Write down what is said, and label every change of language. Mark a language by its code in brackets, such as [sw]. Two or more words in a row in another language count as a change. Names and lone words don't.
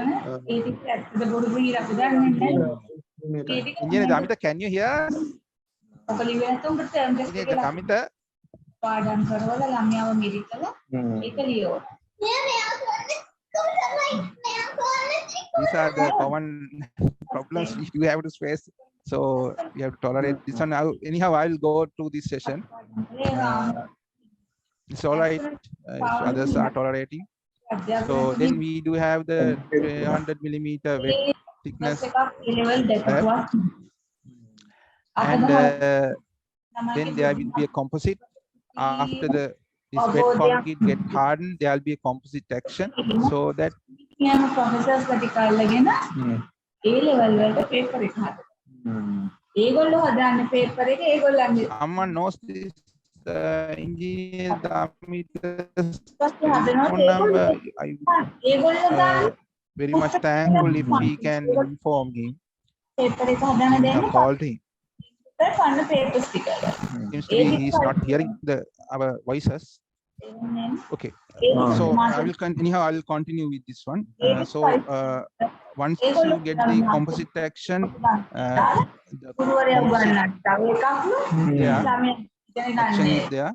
[en] Engineer Damita, can you hear us? ini Kamita [si] පාඩම් කරවල ළමයාව මිරිකලා ඒක ලියවන. [en] these are the common problems you have to face, so you have to tolerate this one. Anyhow, I will go through this session. It's all right if others are tolerating. So then we do have the 300 millimeter wet thickness and then there will be a composite. After this wet concrete get hardened, there will be a composite action, so that [si] ප්‍රොෆෙසර්ස් ටික අල්ලගෙන A level වලට පේපර් එක හදනවා. ඒගොල්ලෝ හදාන්නේ පේපර් එක ඒගොල්ලන්ගේ [en] someone knows this engineer very much thankful if we can inform him. [si] පේපර් එක හදාන්න දෙන්න [en] Called him. [si] පන්න පේපර්ස් ටික. [en] Seems to be he's not hearing our voices. Okay, so I will anyhow I will continue with this one. So once you get the composite action, the action is there.